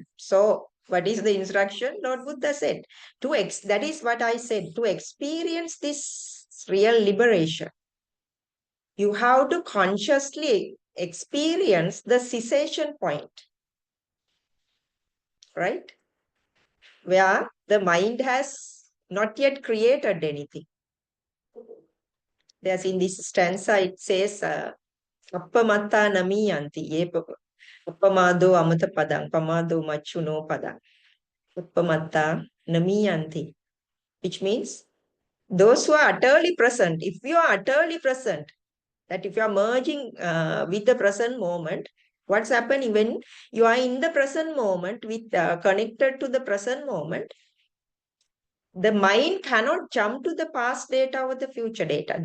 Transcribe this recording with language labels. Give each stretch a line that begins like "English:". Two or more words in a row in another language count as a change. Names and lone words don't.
English: So, what is the instruction? Lord Buddha said, that is what I said, to experience this real liberation, you have to consciously experience the cessation point, right? Where the mind has not yet created anything. There's in this stanza, it says,
Pali: Appamatta namiyanti, appamado amata padang, pamado machuno padang, appamatta namiyanti,
English: which means those who are utterly present, if you are utterly present, that if you are merging with the present moment, what's happening when you are in the present moment with connected to the present moment, the mind cannot jump to the past data or the future data.